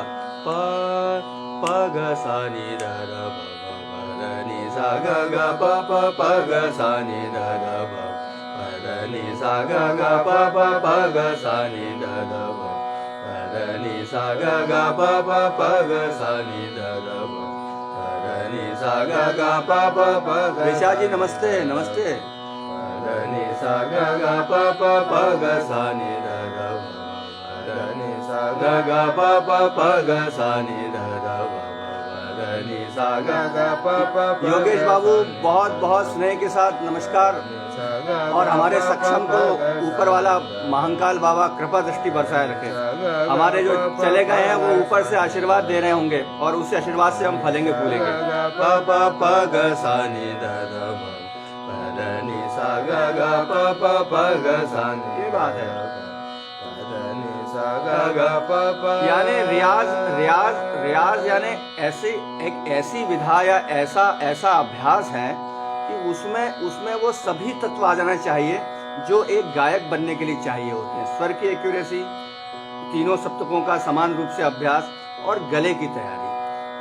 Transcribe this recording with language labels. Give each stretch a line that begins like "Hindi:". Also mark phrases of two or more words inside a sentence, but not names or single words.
Hindi: प प ग सा नी द र ब ग ग नी सा ग ग प प प ग सा नी द र ब ग नी सा ग ग प प प ग सा नी द र ब ग नी सा ग ग प प प ग सा नी द र ब ग नी सा ग ग प प प ग। ऋषा जी नमस्ते, नमस्ते। नी सा ग ग प प प ग सा नी द र ब नी सा ग ग प प प ग सा नी द र ब नी सा ग ग प प। योगेश बाबू बहुत बहुत स्नेह के साथ नमस्कार। और हमारे सक्षम को ऊपर वाला महाकाल बाबा कृपा दृष्टि बरसाए रखे। हमारे जो चले गए हैं वो ऊपर से आशीर्वाद दे रहे होंगे और उस आशीर्वाद से हम फलेंगे फूलेंगे। प प प ग सा नी द र ब नी सा ग ग प प प ग सा नी। ये बात है। नी सा ग ग प प। यानी रियाज यानी ऐसी विधा या ऐसा अभ्यास है कि उसमें वो सभी तत्व आ जाना चाहिए जो एक गायक बनने के लिए चाहिए होते हैं। स्वर की एक्यूरेसी, तीनों सप्तकों का समान रूप से अभ्यास और गले की तैयारी।